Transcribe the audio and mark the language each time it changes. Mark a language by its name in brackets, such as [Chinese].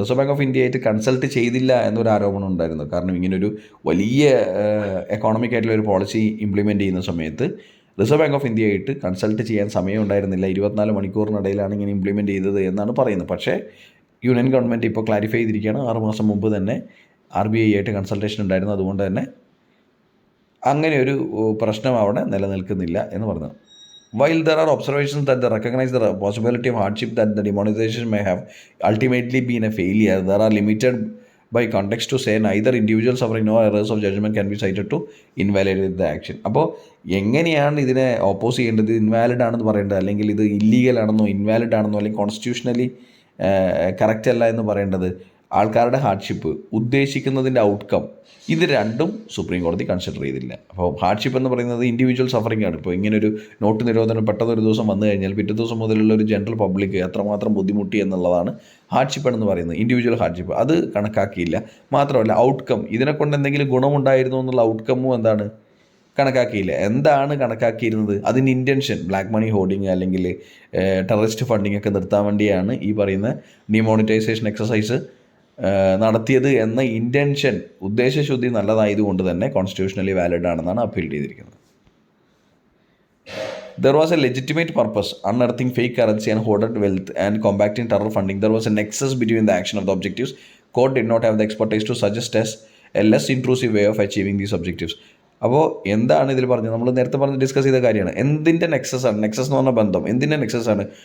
[Malayalam] Reserve bank of India ആയിട്ട് consult ചെയ്തില്ല എന്നൊരു ആരോപണം ഉണ്ടായിരുന്നു. കാരണം ഇങ്ങനൊരു വലിയ എക്കോണമിക് ആയിട്ടുള്ള ഒരു പോളിസി ഇംപ്ലിമെൻറ്റ് ചെയ്യുന്ന സമയത്ത് റിസർവ് ബാങ്ക് ഓഫ് ഇന്ത്യ ആയിട്ട് കൺസൾട്ട് ചെയ്യാൻ സമയം ഉണ്ടായിരുന്നില്ല. 24 മണിക്കൂറിനിടയിലാണ് ഇങ്ങനെ ഇംപ്ലിമെൻറ്റ് ചെയ്തത് എന്നാണ് പറയുന്നത്. പക്ഷേ യൂണിയൻ ഗവൺമെൻറ് ഇപ്പോൾ ക്ലാരിഫൈ ചെയ്തിരിക്കുകയാണ്, 6 മാസം മുമ്പ് തന്നെ RBI ആയിട്ട് കൺസൾട്ടേഷൻ ഉണ്ടായിരുന്നു. അതുകൊണ്ട് തന്നെ അങ്ങനെ ഒരു പ്രശ്നം അവിടെ നിലനിൽക്കുന്നില്ല എന്ന് പറഞ്ഞു. [English] While there are observations that they recognize the possibility of hardship that the demonetization may have ultimately been a failure, there are limited by context to say neither individual suffering nor errors of judgment can be cited to invalidate the action. [Malayalam] അപ്പോൾ എങ്ങനെയാണ് ഇതിനെ oppose ചെയ്യേണ്ടത്? Invalid ആണെന്ന് പറയേണ്ടത്, അല്ലെങ്കിൽ ഇത് illegal ആണെന്നോ invalid ആണെന്നോ അല്ലെങ്കിൽ കോൺസ്റ്റിറ്റ്യൂഷണലി കറക്റ്റ് അല്ല എന്ന് പറയേണ്ടത്? ആൾക്കാരുടെ ഹാർഡ്ഷിപ്പ്, ഉദ്ദേശിക്കുന്നതിൻ്റെ ഔട്ട്കം, ഇത് രണ്ടും സുപ്രീം കോടതി കൺസിഡർ ചെയ്തില്ല. അപ്പോൾ ഹാർഡ്ഷിപ്പ് എന്ന് പറയുന്നത് ഇൻഡിവിജ്വൽ സഫറിംഗ് ആണ്. ഇപ്പോൾ ഇങ്ങനൊരു നോട്ട് നിരോധനം പെട്ടെന്ന് ഒരു ദിവസം വന്നു കഴിഞ്ഞാൽ പിറ്റേ ദിവസം മുതലുള്ള ഒരു ജനറൽ പബ്ലിക് എത്രമാത്രം ബുദ്ധിമുട്ടി എന്നുള്ളതാണ് ഹാർഡ്ഷിപ്പ് എന്ന് പറയുന്നത്, ഇൻഡിവിജ്വൽ ഹാർഡ്ഷിപ്പ്. അത് കണക്കാക്കിയില്ല. മാത്രമല്ല ഔട്ട്കം, ഇതിനെക്കൊണ്ട് എന്തെങ്കിലും ഗുണമുണ്ടായിരുന്നു എന്നുള്ള ഔട്ട്കമ്മും കണക്കാക്കിയില്ല. എന്താണ് കണക്കാക്കിയിരുന്നത്? അതിൻ്റെ ഇൻറ്റൻഷൻ, ബ്ലാക്ക് മണി ഹോർഡിങ് അല്ലെങ്കിൽ ടെററിസ്റ്റ് ഫണ്ടിങ് ഒക്കെ നിർത്താൻ വേണ്ടിയാണ് ഈ പറയുന്ന ഡിമോണിറ്റൈസേഷൻ എക്സസൈസ് നടത്തിയത് എന്ന ഇൻറ്റൻഷൻ, ഉദ്ദേശശുദ്ധി നല്ലതായതുകൊണ്ട് തന്നെ കോൺസ്റ്റിറ്റ്യൂഷണലി വാലിഡ് ആണെന്നാണ് അപ്പീൽ ചെയ്തിരിക്കുന്നത്. [English] There was a legitimate purpose, unearthing fake currency and hoarded wealth and combating terror funding. There was a nexus between the action of the objectives. Court did not have the expertise to suggest as a less intrusive way of achieving these objectives. [Malayalam] അപ്പോൾ എന്താണ് ഇതിൽ പറഞ്ഞത്? നമ്മൾ നേരത്തെ discuss ചെയ്ത കാര്യമാണ്. എന്തിൻ്റെ Nexus ആണ്? നെക്സസ് എന്ന് പറഞ്ഞ ബന്ധം എന്തിൻ്റെ നെക്സസ് ആണ്?